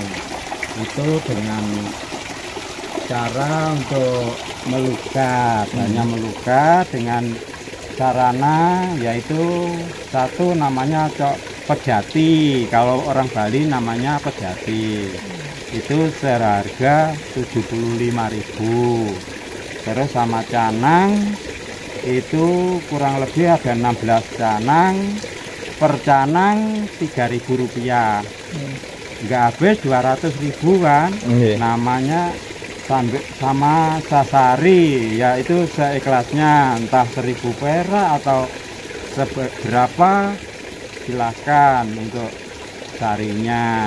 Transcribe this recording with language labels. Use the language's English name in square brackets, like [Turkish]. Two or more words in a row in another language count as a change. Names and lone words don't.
[Indonesian] Itu dengan cara untuk melukat, hanya melukat dengan sarana yaitu satu namanya pejati, kalau orang Bali namanya pejati. Itu seharga 75.000. Terus sama canang itu kurang lebih ada 16 canang, per canang 3.000 rupiah. Nggak habis 200.000 kan. Namanya sama sasari, yaitu seikhlasnya, entah 1.000 perak atau seberapa silahkan untuk sarinya.